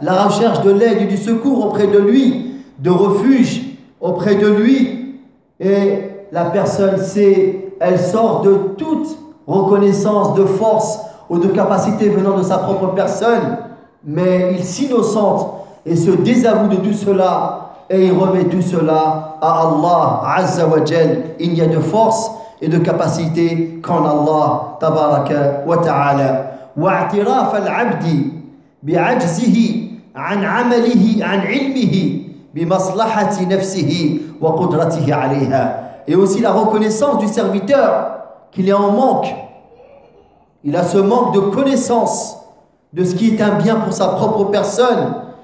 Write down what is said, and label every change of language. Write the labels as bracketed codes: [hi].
[fr] La recherche de l'aide et du secours auprès de lui, de refuge auprès de lui, et la personne sait, elle sort de toute reconnaissance de force ou de capacité venant de sa propre personne, mais il s'innocente et se désavoue de tout cela et il remet tout cela à Allah Azza wa Jal. Il n'y a de force et de capacité qu'en Allah Tabaraka wa Ta'ala. [ar] واعتراف العبد بعجزه عن عمله عن علمه بمصلحة نفسه وقدرته عليها. [fr] Et aussi la reconnaissance du serviteur qu'il est en manque. Il a ce manque de connaissance de ce qui est un bien pour sa propre personne